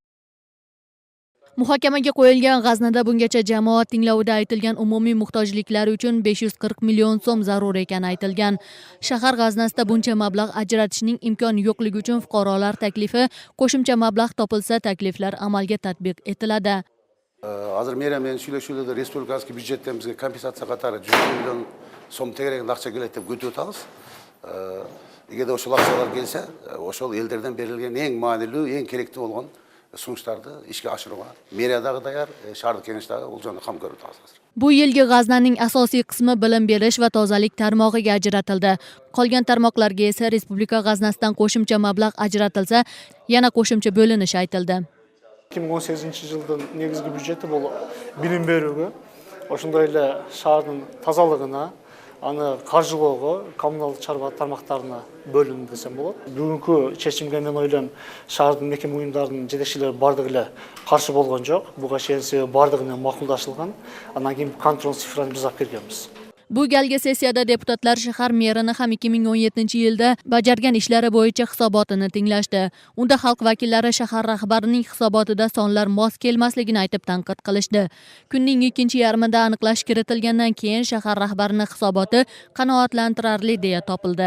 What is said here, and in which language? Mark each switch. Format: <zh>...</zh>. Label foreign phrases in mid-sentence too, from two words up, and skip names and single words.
<uz>Muhokamaga qo'yilgan g'aznada bungacha jamoat tinglovida aytilgan umumiy muhtojliklar uchun 540 million so'm zarur ekani aytilgan. Shahar g'aznasida buncha mablag' ajratishning imkoni yo'qligi uchun fuqarolar taklifi qo'shimcha mablag' topilsa takliflar amalga tatbiq etiladi.</uz> <ky>Hazır meriyaмен сүйлөшүүлөрдө республикалык бюджеттен бизге компенсация катары 100 миллион сом тегерегинде акча келет деп күтүп атабыз. Эгерде ошол акчалар келсе, ошол элдерден берилген эң маанилүү, эң керектүү болгон сунуштарды ишке ашырууга мерия дагы даяр, шаардык кеңеш дагы бул жөнүндө кам көрүп атабыз.</ky> <uz>Bu yilgi g'aznaning asosiy qismi bilim berish va tozalik tarmog'iga ajratildi. Qolgan tarmoqlarga esa respublika g'aznasidan qo'shimcha mablag' ajratilsa, yana qo'shimcha bo'linishi aytildi.</uz> <ky>2018-жылдын негизги бюджети бул билим берүүгө, ошондой эле шаардын тазалыгына, аны каржылоого, коммуналдык чарба тармактарына бөлүндү десем болот. Бүгүнкү чечимге мен ойлойм, шаардын мекеме уюмдарынын жетекчилери бардыгы эле каршы болгон жок. Буга чейин бардыгы менен макулдашылган. Андан кийин контрол цифраны биз алып келгенбиз.</ky> <uz>Bu galgi sessiyada deputatlar shahar merini ham 2017-yilda bajargan ishlari bo'yicha hisobotini tinglashdi. Unda xalq vakillari shahar rahbarining hisobotida sonlar mos kelmasligini aytib tanqid qilishdi. Kunning ikkinchi yarmida aniqlash kiritilgandan keyin shahar rahbarining hisoboti qanoatlantirarli deya topildi.</uz>